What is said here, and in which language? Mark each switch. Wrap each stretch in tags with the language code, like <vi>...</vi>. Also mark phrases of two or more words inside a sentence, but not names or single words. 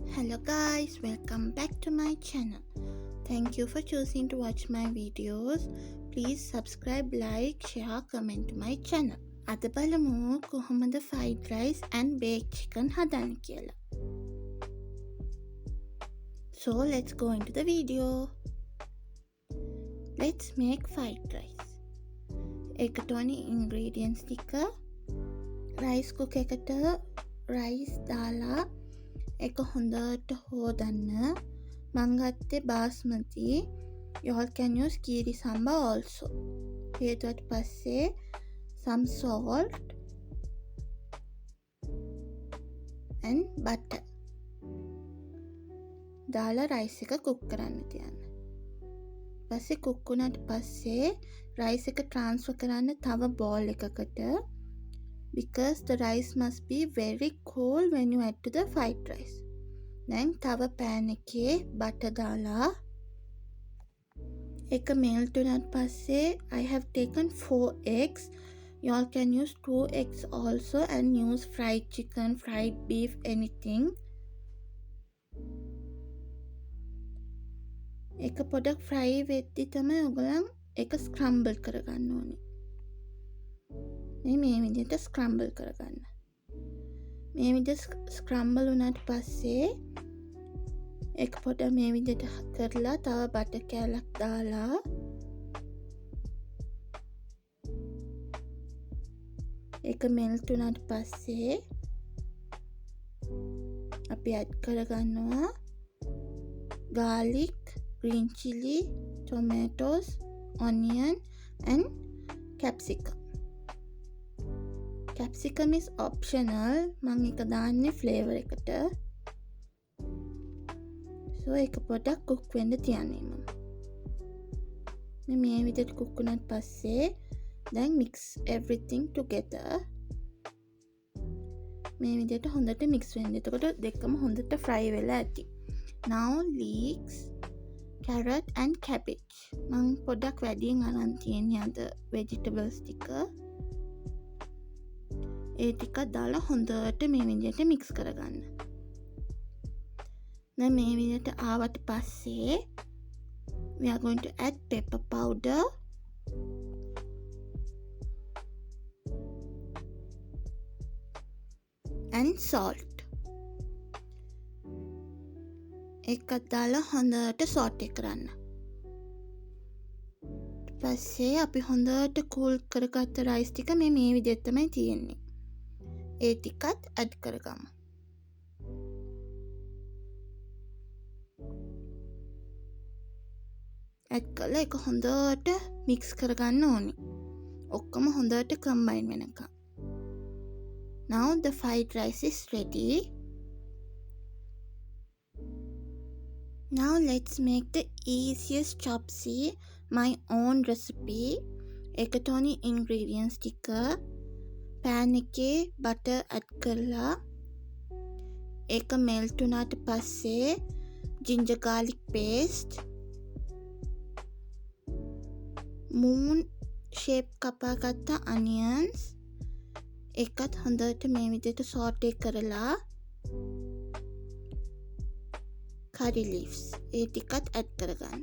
<en>Hello guys, welcome back to my channel. Thank you for choosing to watch my videos. Please subscribe, like, share, comment to my channel.</en> <si>අද බලමු කොහොමද</si> <en>fried rice and baked chicken</en> <si>හදන්න කියලා.</si> <en>So let's go into the video. Let's make fried rice.</en> <si>එකට ඕනි ingredients ටික</si> <en>rice cook</en> <si>එකට rice දාලා එක හොඳට හොදන්න. මං ගත්තේ basmati.</si> <en>You all can use kiri samba also.</en> <si>හේතුවට පස්සේ</si> <en>some salt and butter</en> <si>දාලා rice එක cook කරන්න තියන්න. පස්සේ cook වුණාට පස්සේ rice එක transfer කරන්න තව bowl එකකට,</si> <en>because the rice must be very cold when you add to the fried rice.</en> <si>දැන් තව pan එකේ butter දාලා එක melt වුණාට පස්සේ</si> <en>I have taken 4 eggs. You all can use 2 eggs also and use fried chicken, fried beef, anything.</en> <si>එක පොඩක් fry වෙද්දි තමයි ඔයගොල්ලන් එක scramble කරගන්න ඕනේ. මේ විදිහට scramble කරගන්න. මේ විදිහට scramble වුණාට පස්සේ එක පොඩ මේ විදිහට කරලා තව butter කෑල්ලක් දාලා එක melt වුණාට පස්සේ අපි add කරගන්නවා</si> <en>garlic, green chili, tomatoes, onion and capsicum. Capsicum is optional.</en> <si>මං එක දාන්නේ flavor එකට. So එක පොඩක් cook වෙන්න තියන්නේ මම. මේ විදිහට cook වුණාට පස්සේ දැන්</si> <en>mix everything together.</en> <si>මේ විදිහට හොඳට mix වෙන්න. එතකොට දෙකම හොඳට fry වෙලා ඇති.</si> <en>Now leeks, carrot and cabbage.</en> <si>මං පොඩක් වැඩියෙන් අරන් තියෙන්නේ අද vegetables ටික. ඒ ටික දාලා හොඳට මේ විදිහට mix කරගන්න. දැන් මේ විදිහට ආවට පස්සේ</si> <en>we are going to add pepper powder and salt.</en> <si>එකක් දාලා හොඳට saute කරන්න. පස්සේ අපි හොඳට cool කරගත්ත rice ටික මේ විදිහට තමයි තියෙන්නේ. ඒ ටිකත් add කරගමු. add කරලා එක හොඳට mix කරගන්න ඕනේ. ඔක්කොම හොඳට combine වෙනකම්.</si> <en>Now the fried rice is ready. Now let's make the easiest chapsi, my own recipe.</en> <si>එකට ඕනි ingredients ටික pan එකේ butter add කරලා ඒක melt වුණාට පස්සේ</si> <en>ginger garlic paste, moon shape</en> <si>කපාගත්ත onions එකත් හොඳට මේ විදිහට saute කරලා</si> <en>curry leaves</en> <si>ඒ ටිකත් add කරගන්න.</si>